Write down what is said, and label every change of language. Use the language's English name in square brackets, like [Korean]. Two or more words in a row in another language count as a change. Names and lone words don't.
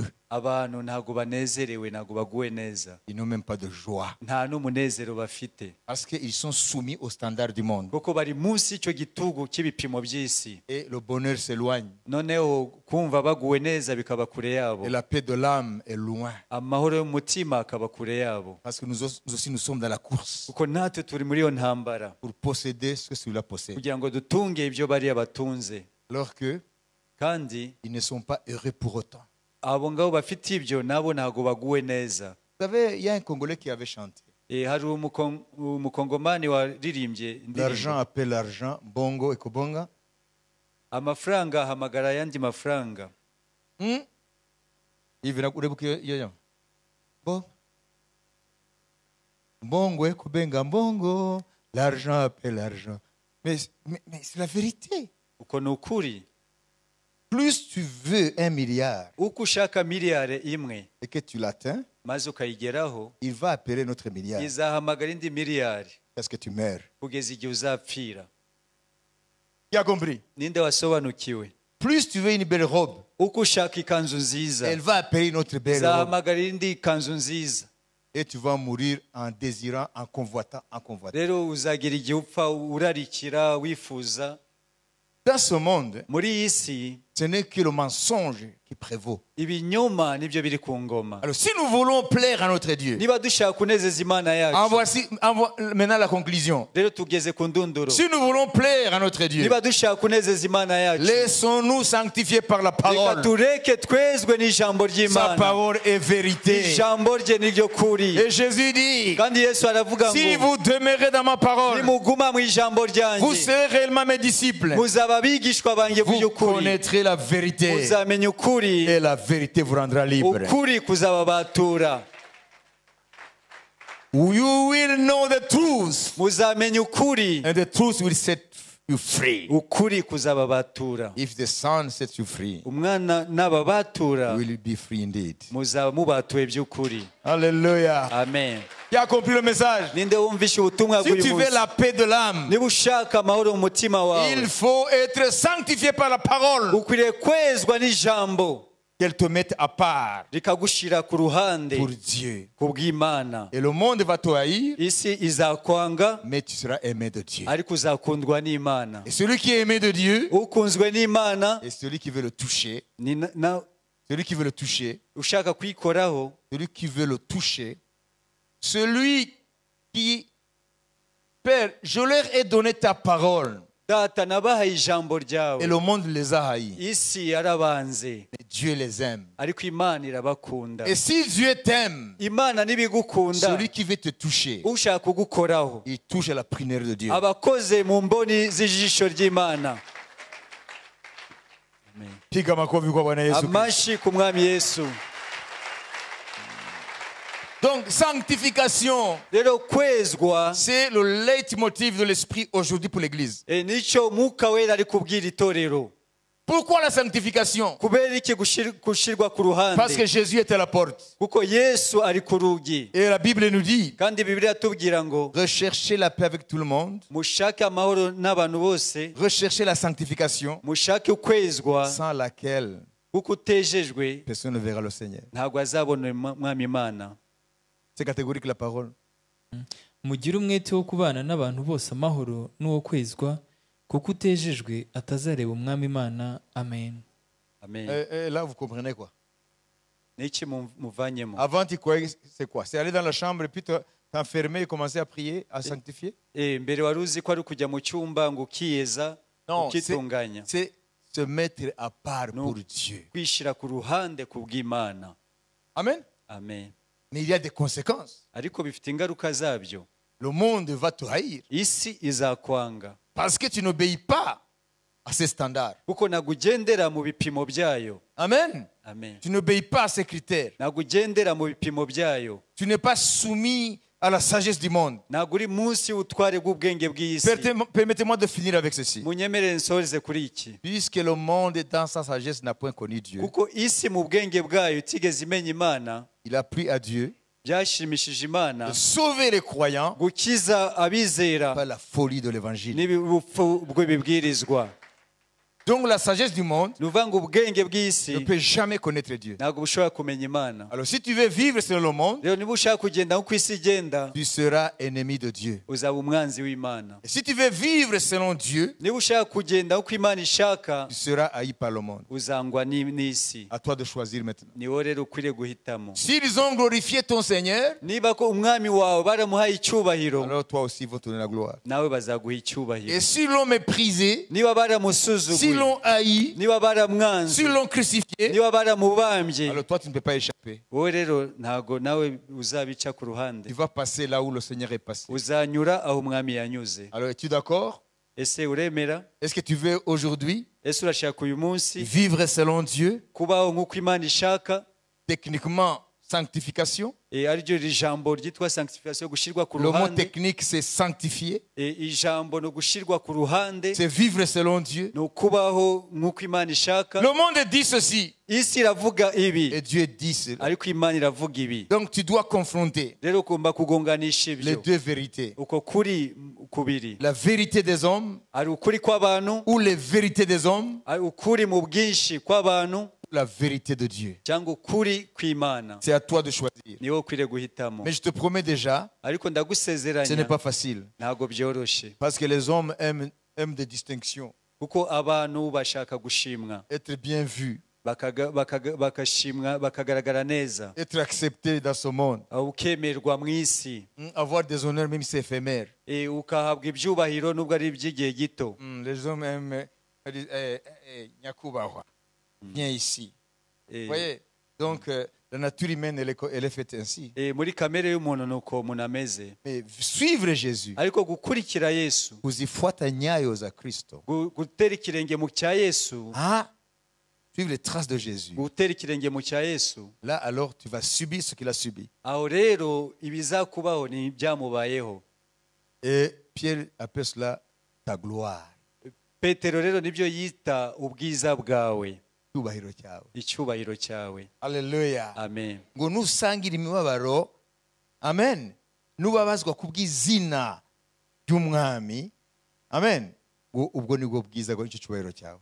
[Kinyarwanda] abantu ntabwo banezerewe, ntabwo baguwe neza, [French] Ils n'ont même pas de joie. [Kinyarwanda] nta n'umunezero bafite, [French] Parce qu'ils sont soumis aux standards du monde. [Kinyarwanda] kuko bari munsi y'icyo gitugu cy'ibipimo by'isi. [French] Et le bonheur s'éloigne. [Kinyarwanda] noneho kumva baguwe neza bikaba kure yabo, [French] Et la paix de l'âme est loin. [Kinyarwanda] amahoro y'umutima akaba kure yabo, [French] Parce que nous aussi, nous sommes dans la course [Kinyarwanda] kuko natwe turi muri iyo ntambara [French] pour posséder ce que celui-là possède. [Kinyarwanda] kugira ngo dutunge ibyo bariya batunze, [French] Alors qu'ils [Kinyarwanda] kandi [French] ne sont pas heureux pour autant. [Kinyarwanda] abo ngabo bafite ibyo nabo ntabwo baguwe neza. [French] Vous savez, il y a un Congolais qui avait chanté. [Kinyarwanda] hari umukongomani waririmbye [French] L'argent [Kinyarwanda] indirimbo, [French] appelle l'argent, [Lingala] bongo et kobonga. [Kinyarwanda] amafaranga ahamagara ayandi mafaranga. [French] Bon. [Lingala] Bongo et kobenga, bongo. [French] L'argent appelle l'argent. Mais c'est la vérité. [Kinyarwanda] uko ni ukuri. [French] Plus tu veux 1 milliard [Kinyarwanda] uko ushaka miliyari imwe [French] et que tu l'atteins, [Kinyarwanda] maze ukayigeraho, [French] il va appeler notre milliard [Kinyarwanda] izahamagara indi miliyari [French] parce que tu meurs. [Kinyarwanda] kugeza igihe uzapfira. [French] Qui a compris? [Kinyarwanda] ninde wasobanukiwe? [French] Plus tu veux une belle robe, [Kinyarwanda] uko ushaka ikanzu nziza, [French] elle va appeler une autre belle robe. [Kinyarwanda] izahamagara indi kanzu nziza. [French] Et tu vas mourir en désirant, en convoitant, en convoitant. [Kinyarwanda] rero uzagera igihe upfa urarikira wifuza. [French] Dans ce monde, [Kinyarwanda] muri iyi si [French] ce n'est que le mensonge qui prévaut. [Kinyarwanda] ibinyoma nibyo biri ku ngoma. [French] Alors, si nous voulons plaire à notre Dieu, [Kinyarwanda] niba dushaka kunezeza Imana [French] en [Kinyarwanda] yacu, [French] voici maintenant la conclusion. [Kinyarwanda] rero tugeze ku ndunduro. [French] Si nous voulons plaire à notre Dieu, [Kinyarwanda] niba dushaka kunezeza Imana yacu, [French] laissons-nous sanctifier par la [Kinyarwanda] reka [French] parole. [Kinyarwanda] tureke twezwe n'ijambo [French] Sa [Kinyarwanda] ry'Imana. [French] parole est vérité. [Kinyarwanda] ijambo rye ni ryo kuri. [French] Et Jésus dit, [Kinyarwanda] kandi Yesu aravuga [French] si [Kinyarwanda] ngo [French] vous demeurez dans ma parole, [Kinyarwanda] nimuguma mu ijambo [French] vous [Kinyarwanda] ryanjye [French] serez réellement mes disciples. [Kinyarwanda] muzaba abigishwa banjye [French] Vous [Kinyarwanda] by'ukuri, [French] connaîtrez la vérité. [Kinyarwanda] muzamenya ukuri, [French] Et la vérité vous rendra libre. [Kinyarwanda] ukuri kuzababatura. [English] You will know the truth. [Kinyarwanda] muzamenya ukuri, [English] And the truth will set you free. [Kinyarwanda] ukuri kuzababatura. [English] If the Son sets you free, [Kinyarwanda] umwana n'ababatura [English] you will be free indeed. [Kinyarwanda] muzaba mubatuye by'ukuri. [French] Alléluia. [Kinyarwanda] amen. [French] Qui a compris le message? [Kinyarwanda] ninde wumvishe ubutumwa [French] Si tu [Kinyarwanda] bw'uyu [French] veux [Kinyarwanda] munsi? [French] la paix de l'âme, [Kinyarwanda] niba ushaka amahoro mu mutima wawe, [French] il faut être sanctifié par la parole. [Kinyarwanda] ukwiriye kwezwa n'ijambo [French] Qu'elle te mette à part [Kinyarwanda] rikagushira ku ruhande [French] pour Dieu. [Kinyarwanda] ku bw'Imana. [French] Et le monde va te haïr, [Kinyarwanda] isi izakwanga, [French] mais tu seras aimé de Dieu. [Kinyarwanda] ariko uzakundwa n'Imana. [French] Et celui qui est aimé de Dieu, [Kinyarwanda] ukunzwe n'Imana [French] et celui qui veut le toucher, [Kinyarwanda] ni [French] celui qui veut le toucher, [Kinyarwanda] ushaka kwikoraho, [French] celui qui veut le toucher, celui qui, Père, je leur ai donné ta parole, [Kinyarwanda] data nabahaye ijambo [French] et [Kinyarwanda] ryawe, [French] le monde les a haïs. [Kinyarwanda] isi yarabanze, [French] Mais Dieu les aime. [Kinyarwanda] ariko Imana irabakunda. [French] Et si Dieu t'aime, [Kinyarwanda] Imana nibigukunda, [French] celui qui veut te toucher, [Kinyarwanda] ushaka kugukoraho [French] il touche à la prière de Dieu. [Kinyarwanda] abakoze mu mboni z'ijisho ry'Imana. [Swahili] Piga makofi kwa Bwana Yesu Kristo. [Kinyarwanda] amashi ku mwami Yesu. [French] Donc, sanctification, [Kinyarwanda] rero kwezwa [French] c'est le leitmotiv de l'esprit aujourd'hui pour l'Église. [Kinyarwanda] nicyo Mwuka Wera ari kubwira itorero. [French] Pourquoi la sanctification? [Kinyarwanda] kubera iki gushirwa ku [French] Parce que [Kinyarwanda] ruhande? [French] Jésus est à la porte. [Kinyarwanda] Kuko Yesu ari ku rugi, [French] Et la Bible nous dit, [Kinyarwanda] kandi Bibiliya atubwira ngo [French] recherchez la paix avec tout le monde, [Kinyarwanda] mushake amahoro n'abantu bose, [French] recherchez la sanctification, [Kinyarwanda] mushake ukwezwa, [French] sans laquelle [Kinyarwanda] kuko utejejwe [French] personne ne verra le Seigneur. [Kinyarwanda] ntabwo azabona Mwami Imana. [French] C'est catégorique la parole. [Kinyarwanda] mugire umwete wo kubana n'abantu bose amahoro n'uwo kwezwa kuko utejejwe atazareba umwami Imana. [French] Amen. [Kinyarwanda] Amen. [French] Et là, vous comprenez quoi? [Kinyarwanda] Niki muvanyemo? [French] Avant, tu croyais c'est quoi? C'est aller dans la chambre et puis t'enfermer et commencer à prier, à sanctifier? [Kinyarwanda] Mbere wari uzi ko ari kujya mu cyumba ngo ukiyeza [French] Non, [Kinyarwanda] ukitunganya, [French] c'est se mettre à part Non. pour Dieu. [Kinyarwanda] kwishira ku ruhande ku bw'Imana. [French] Amen. [Kinyarwanda] Amen. [French] Mais il y a des conséquences. [Kinyarwanda] Ariko bifite ingaruka zabyo. [French] Le monde va te haïr [Kinyarwanda] Isi izakwanga [French] parce que tu n'obéis pas à ces standards. [Kinyarwanda] kuko ntabwo ugendera mu bipimo byayo. [French] Amen. [Kinyarwanda] Amen. [French] Tu n'obéis pas à ces critères. [Kinyarwanda] Ntabwo ugendera mu bipimo byayo. [French] Tu n'es pas soumis à la sagesse du monde. [Kinyarwanda] Ntabwo uri munsi y'ubutware bw'ubwenge bw'isi. [French] Permettez-moi de finir avec ceci. [Kinyarwanda] Munyemerere nsoreze kuri iki. [French] Puisque le monde, dans sa sagesse, n'a point connu Dieu, [Kinyarwanda] Kuko isi mu bwenge bwayo itigeze imenya Imana, [French] il a plu à Dieu [Kinyarwanda] byashimishije Imana [French] de sauver les croyants [Kinyarwanda] gukiza abizera [French] par la folie de l'évangile. [Kinyarwanda] n'ubupfu bw'ibibwirizwa. [French] Donc la sagesse du monde [Kinyarwanda] Ni ukuvuga ngo ubwenge [French] ne [Kinyarwanda] bw'isi [French] peut jamais connaître Dieu. [Kinyarwanda] ntabwo bushobora kumenya Imana. [French] Alors si tu veux vivre selon le monde, [Kinyarwanda] Rero niba ushaka kugenda nk'uko isi igenda, [French] tu seras ennemi de Dieu. [Kinyarwanda] uzaba umwanzi w'Imana. [French] Et si tu veux vivre selon Dieu, [Kinyarwanda] Niba ushaka kugenda nk'uko Imana ishaka, [French] tu seras haï par le monde. [Kinyarwanda] uzangwa n'isi. [French] À toi de choisir maintenant. [Kinyarwanda] Ni wowe rero ukwiriye guhitamo. [French] S'ils ont glorifié ton Seigneur, [Kinyarwanda] Niba ko umwami wawe baramuhaye icyubahiro, [French] alors toi aussi il faut te donner la gloire. [Kinyarwanda] nawe bazaguha [French] Et [Kinyarwanda] icyubahiro. [French] s'ils l'ont méprisé, [Kinyarwanda] Niba [French] s'ils [Kinyarwanda] baramusuzuguye, [French] l'ont haï, [Kinyarwanda] niba baramwanze, [French] s'ils l'ont crucifié, [Kinyarwanda] niba baramubambye, [French] alors toi tu ne peux pas échapper. [Kinyarwanda] wowe rero ntago nawe uzabica ku ruhande. [French] Tu vas passer là où le Seigneur est passé. [Kinyarwanda] Uzanyura aho umwami yanyuze. [French] Alors es-tu d'accord? [Kinyarwanda] Ese uremera? [French] Est-ce que tu veux aujourd'hui [Kinyarwanda] Ese urashaka uyu munsi [French] vivre selon Dieu, [Kinyarwanda] kubaho nk'uko Imana ishaka? [French] techniquement sanctification? [Kinyarwanda] Ariryo iri jambo ryitwa sanctification, gushyirwa ku [French] Le mot [Kinyarwanda] ruhande. [French] technique c'est sanctifier, [Kinyarwanda] Ijambo ni ugushyirwa ku ruhande, [French] c'est vivre selon Dieu. [Kinyarwanda] ni ukubaho nk'uko Imana ishaka. [French] Le monde dit ceci [Kinyarwanda] Isi iravuga ibi, [French] et Dieu dit cela. [Kinyarwanda] ariko Imana iravuga ibi. [French] Donc tu dois confronter [Kinyarwanda] Rero ugomba kugonganisha [French] les [Kinyarwanda] ibyo. [French] deux vérités. [Kinyarwanda] Uko kuri kubiri, [French] La vérité des hommes [Kinyarwanda] ari ukuri kw'abantu, [French] ou les vérités des hommes, [Kinyarwanda] ari ukuri mu bwinshi kw'abantu, [French] la vérité de Dieu. [Kinyarwanda] cyangwa ukuri kw'Imana. [French] C'est à toi de choisir. [Kinyarwanda] Ni wowe ukwiriye guhitamo. [French] Mais je te promets déjà, [Kinyarwanda] Ariko [French] ce n'est [Kinyarwanda] ndagusezeranya [French] pas facile. [Kinyarwanda] ntabwo byoroshye, [French] Parce que les hommes aiment des distinctions, [Kinyarwanda] kuko abantu bashaka gushimwa, [French] être bien vus, [Kinyarwanda] bakashimwa, bakagaragara neza, [French] être acceptés dans ce monde, [Kinyarwanda] ukemerwa mu isi, [French] avoir des honneurs même si c'est éphémère. [Kinyarwanda] ukahabwa ibyubahiro nubwo ari iby'igihe gito. [French] Les hommes aiment, Nyakubahwa, viens ici. Vous voyez? Donc la nature humaine, elle est faite ainsi. [Kinyarwanda] Muri kamere y'umuntu ni uko umuntu ameze. [French] Mais suivre Jésus, [Kinyarwanda] Ariko gukurikira Yesu, [Swahili] kuzifuata nyayo za Kristo, [Kinyarwanda] gutera ikirenge mu cya Yesu, [French] suivre les traces de Jésus, [Kinyarwanda] gutera ikirenge mu cya Yesu, [French] là alors tu vas subir ce qu'il a subi. [Kinyarwanda] aho rero ibizakubaho ni ibyamubayeho. [French] Et Pierre appelle cela ta gloire. [Kinyarwanda] Petero rero nibyo yita ubwiza bwawe, Icyubahiro cyawe. icyubahiro cyawe. Haleluya. Amen. Ngo nusangira imibabaro, amen, nubabazwa kubw'izina ry'umwami, amen, ngo ubwo nibwo bwiza bwo icyo cyubahiro cyawe.